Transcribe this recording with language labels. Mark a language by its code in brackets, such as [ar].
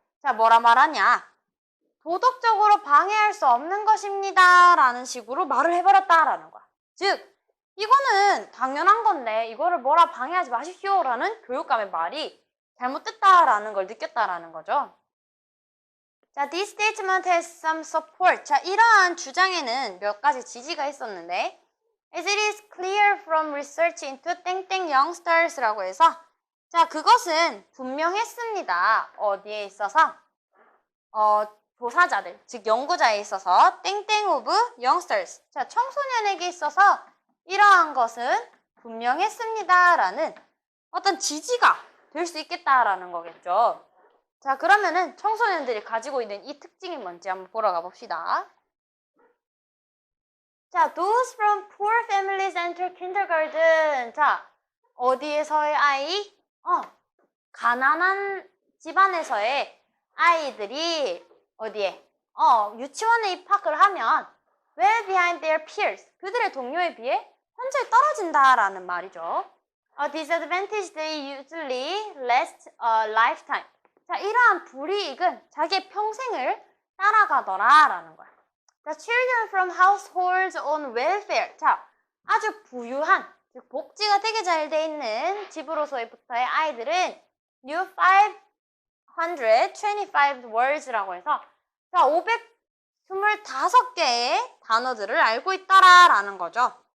[ko] 자, 뭐라 말하냐? 도덕적으로 방해할 수 없는 것입니다. 라는 식으로 말을 해버렸다라는 거야. 즉, 이거는 당연한 건데 이거를 뭐라 방해하지 마십시오. 라는 교육감의 말이 잘못됐다라는 걸 느꼈다라는 거죠. [en] 자, this statement has some support. [ko] 자, 이러한 주장에는 몇 가지 지지가 있었는데 [en] As it is clear from research into [ko] 땡땡 youngsters라고 해서 자, 그것은 분명했습니다. 어디에 있어서? 조사자들, 즉 연구자에 있어서 땡땡 of youngsters. 자, 청소년에게 있어서 이러한 것은 분명했습니다. 라는 어떤 지지가 될 수 있겠다라는 거겠죠. 자, 그러면은 청소년들이 가지고 있는 이 특징이 뭔지 한번 보러 가봅시다. [en] 자, those from poor families enter kindergarten. [ko] 자, 어디에서의 아이? 가난한 집안에서의 아이들이 어디에? 유치원에 입학을 하면 [en] well behind their peers. [ko] 그들의 동료에 비해 현저히 떨어진다라는 말이죠. [en] A disadvantage they usually last a lifetime. [ko] 자, 이러한 불이익은 자기의 평생을 따라가더라라는 거야. [en] The children from households on welfare. [ko] 자, 아주 부유한, 즉 복지가 되게 잘 돼 있는 집으로서부터의 아이들은 [en] new 525 words [ko] 라고 해서 자, 525개의 단어들을 알고 있더라라는 거죠.